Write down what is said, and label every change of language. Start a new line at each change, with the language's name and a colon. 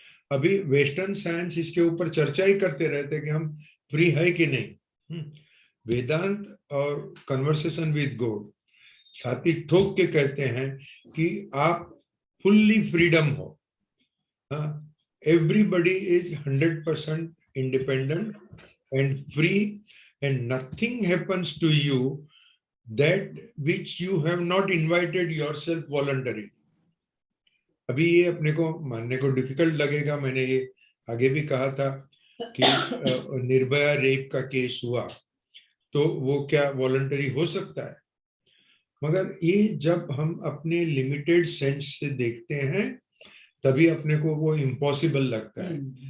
Hindi: अभी western science इसके ऊपर चर्चा ही करते रहते कि हम फ्री है कि नहीं। वेदांत और कन्वर्सेशन विद गॉड छाती ठोक के कहते हैं कि आप फुल्ली फ्रीडम हो।
English: Everybody is 100% independent and free, and nothing happens to you that which you have not invited yourself voluntarily।
Hindi: अभी ये अपने को मानने को डिफिकल्ट लगेगा, मैंने ये आगे भी कहा था कि निर्भया रेप का केस हुआ तो वो क्या वॉलंटरी हो सकता है? मगर ये जब हम अपने लिमिटेड सेंस से देखते हैं तभी अपने को वो इम्पॉसिबल लगता है।